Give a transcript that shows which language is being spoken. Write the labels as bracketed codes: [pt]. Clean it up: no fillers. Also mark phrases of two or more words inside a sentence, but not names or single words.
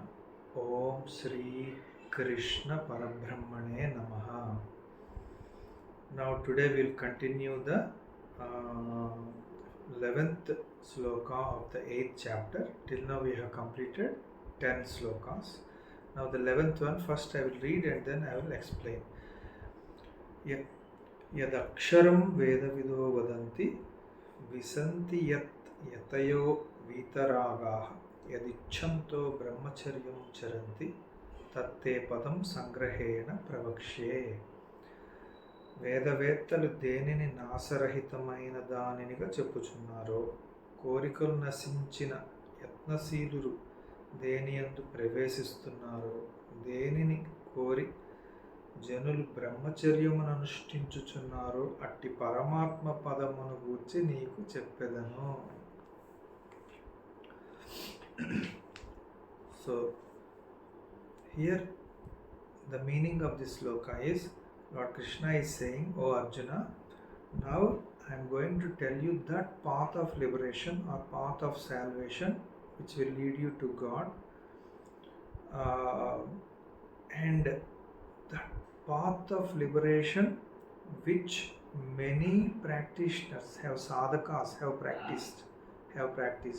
[sa] ॐ श्री कृष्ण परब्रह्मणे नमः. [en] Now, today we'll continue the 11th sloka of the 8th chapter. Till now, we have completed 10 slokas. Now, the 11th one, first I will read and then I will explain. [sa] यदक्षरं वेदविदो वदन्ति विसन्ति यतयो वीतरागाः यदिच्छन्तो ब्रह्मचर्यं चरन्ति तत्ते पदं संग्रहेण प्रवक्ष्ये [te] వేదవేత్తలు దేనిని నాశరహితమైన దానినిగా చెప్పుచున్నారో కోరికలు నశించిన యత్నశీలురు దేనియందు ప్రవేశిస్తున్నారో దేనిని కోరి జనులు బ్రహ్మచర్యమును అనుష్ఠించుచున్నారో అట్టి పరమాత్మ పదమును గూర్చి నీకు చెప్పెదను. [en] So here the meaning of this sloka is Lord Krishna is saying, O Arjuna, now I am going to tell you that path of liberation or path of salvation which will lead you to God, and that path of liberation which many practitioners sadhakas have practiced.